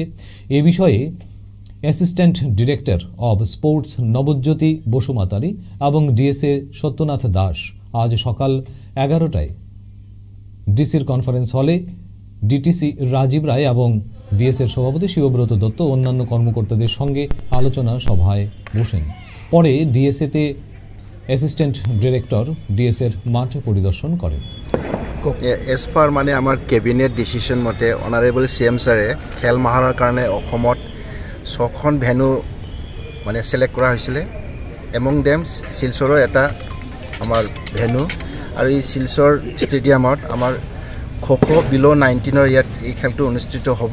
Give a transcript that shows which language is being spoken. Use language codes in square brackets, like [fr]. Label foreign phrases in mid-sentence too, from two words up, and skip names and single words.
[bn] এ বিষয়ে [en] assistant director of sports [bn] নবজ্যোতি বসুমাতারি এবং ডিএসএ সত্যনাথ দাস আজ সকাল 11টায় ডিসির [en] conference hall [bn] ডিটিসি রাজীব রায় এবং ডিএসএর সভাপতি শিবব্রত দত্ত অন্যান্য কর্মকর্তাদের সঙ্গে আলোচনা সভায় বসেন। পরে ডিএসএতে [en] assistant director [bn] ডিএসএর মাঠ পরিদর্শন করেন। [en] as per [as] মানে আমাৰ [en] cabinet decision [as] মতে [en] honourable CM [as] ছাৰে খেল মহাৰণৰ কাৰণে অসমত 6খন ভেনু মানে চিলেক্ট কৰা হৈছিলে। এমং ডেম শিলচৰৰ এটা আমাৰ ভেনু, আৰু এই শিলচৰ ষ্টেডিয়ামত আমাৰ খো বিলো 19ৰ ইয়াত এই খেলটো অনুষ্ঠিত হ'ব।